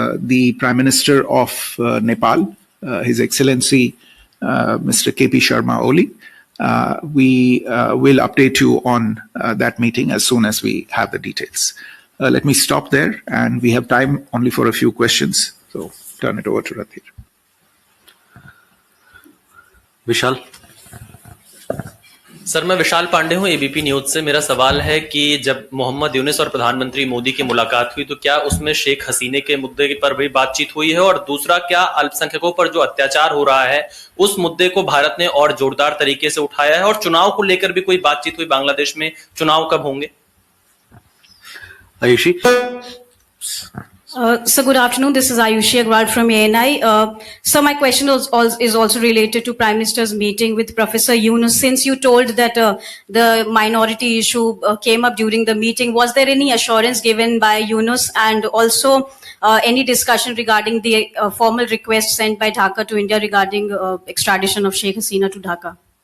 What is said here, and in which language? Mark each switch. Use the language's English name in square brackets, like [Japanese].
[English] the Prime Minister of Nepal, His Excellency Mr. KP Sharma Oli. We will update you on that meeting as soon as we have the details. Let me stop there, and we have time only for a few questions, so turn it over to Radhir. [Hindi] Vishal. Sir, मैं विशाल पांडे हूं ABP news से. मेरा सवाल है कि जब मोहम्मद यूनुस और प्रधानमंत्री मोदी की मुलाकात हुई तो क्या उसमें शेख हसीना के मुद्दे पर भी बातचीत हुई है, और दूसरा, क्या अल्पसंख्यकों पर जो अत्याचार हो रहा है उस मुद्दे को भारत ने और जोरदार तरीके से उठाया है, और चुनाव को लेकर भी कोई बातचीत हुई? बांग्लादेश में चुनाव कब होंगे? Ayushi. [English] So good afternoon. This is Ayushi Agrawal from ANI. So my question is also related to Prime Minister's meeting with Professor Yunus. Since you told that the minority issue came up during the meeting, was there any assurance given by Yunus, and also any discussion regarding the formal request sent by Dhaka to India regarding extradition of Sheikh Hasina to Dhaka?